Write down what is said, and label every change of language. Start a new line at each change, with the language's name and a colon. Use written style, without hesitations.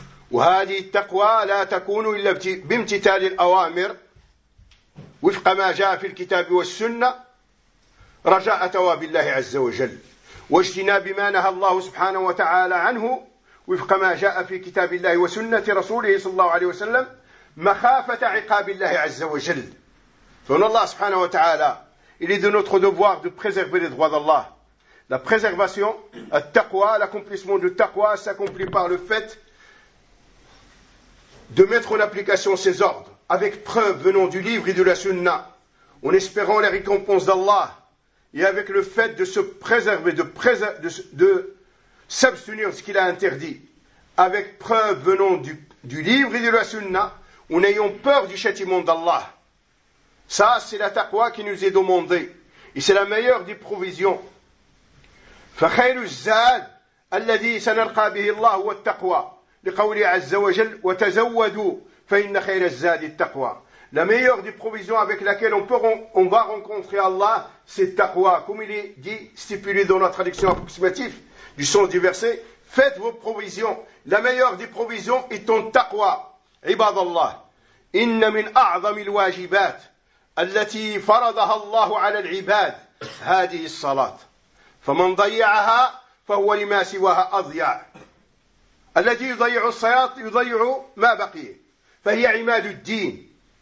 Arabic: وهذه التقوى لا تكون إلا بامتثال الأوامر وفق ما جاء في الكتاب والسنة، رجاء ثواب الله عز وجل، واجتناب ما نهى الله سبحانه وتعالى عنه وفق ما جاء في كتاب الله وسنة رسوله صلى الله عليه وسلم، مخافة عقاب الله عز وجل. فإن الله سبحانه وتعالى
French: il est de notre devoir de préserver les droits d'Allah. La préservation, at-taqwa, l'accomplissement du taqwa s'accomplit par le fait de mettre en application ses ordres, avec preuve venant du livre et de la sunna, en espérant les récompenses d'Allah, et avec le fait de se préserver, de s'abstenir de ce qu'il a interdit, avec preuve venant du livre et de la sunna, en ayant peur du châtiment d'Allah. Ça, c'est la taqwa qui nous est demandée, et c'est la meilleure des provisions.
Arabic: فخير الزاد الذي سنلقى به الله والتقوى لقوله عز وجل وتزودوا فإن خير الزاد التقوى.
French: La meilleure des provisions avec laquelle on va rencontrer Allah, c'est التقوى. Comme il est dit, stipulé dans la traduction approximative du sens du verset, faites vos provisions. La meilleure des provisions est ton التقوى.
Arabic: عباد الله. إن من أعظم الواجبات التي فرضها الله على العباد هذه الصلاة. فمن ضيعها فهو لما سواها أضيع. الذي يضيع الصلاة يضيع ما بقي. فهي عماد الدين.